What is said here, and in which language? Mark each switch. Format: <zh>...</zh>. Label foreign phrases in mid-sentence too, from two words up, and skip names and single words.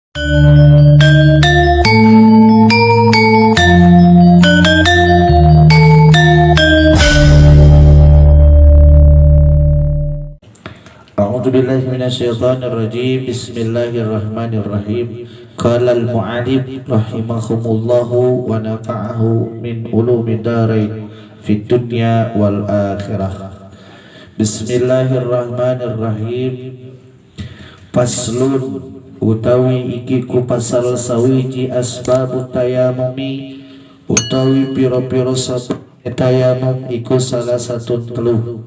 <ar>أعوذ بالله من الشيطان الرجيم. بسم الله الرحمن الرحيم. قال المؤلف رحمهم الله ونفعه من علوم الدارين في الدنيا والآخرة. بسم الله الرحمن الرحيم. فصل</ar> <jv>utawi iki ku pasal sawiji</jv> <ar>أسباب التيمم</ar> <jv>utawi pira-pira sabab tayamum iku salah satu telu.</jv>